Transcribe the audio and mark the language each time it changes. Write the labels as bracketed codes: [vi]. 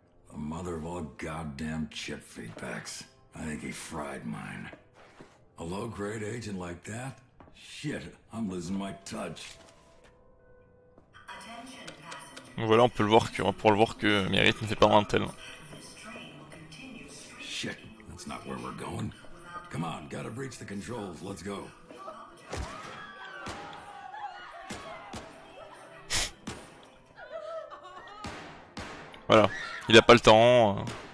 [en] The mother of all goddamn chip feedbacks. I think he fried mine. A low-grade agent like that? Shit, I'm losing my touch. [fr] Donc voilà, on peut le voir que Merritt ne fait pas un tel. [en] Shit, that's not where we're going. Come on, gotta breach the controls, let's go. [fr] Voilà, il a pas le temps.